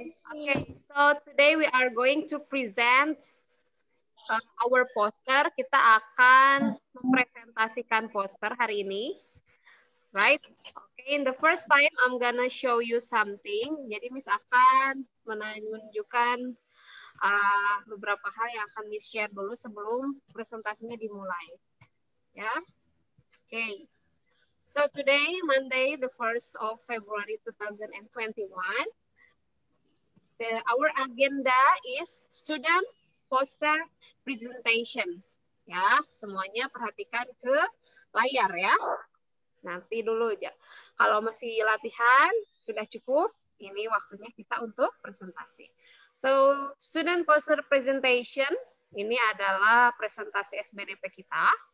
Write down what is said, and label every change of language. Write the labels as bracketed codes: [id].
[en] Okay, so today we are going to present our poster. [id] Kita akan mempresentasikan poster hari ini. [en] Right? Okay, in the first time I'm gonna show you something. [id] Jadi Miss akan menunjukkan beberapa hal yang akan Miss share dulu sebelum presentasinya dimulai. Ya. Okay. [en] So today, Monday, the 1st of February 2021, our agenda is student poster presentation. [id] Ya, semuanya perhatikan ke layar ya. Nanti dulu aja. Kalau masih latihan, sudah cukup. Ini waktunya kita untuk presentasi. [en] So, student poster presentation, [id] ini adalah presentasi SBDP kita.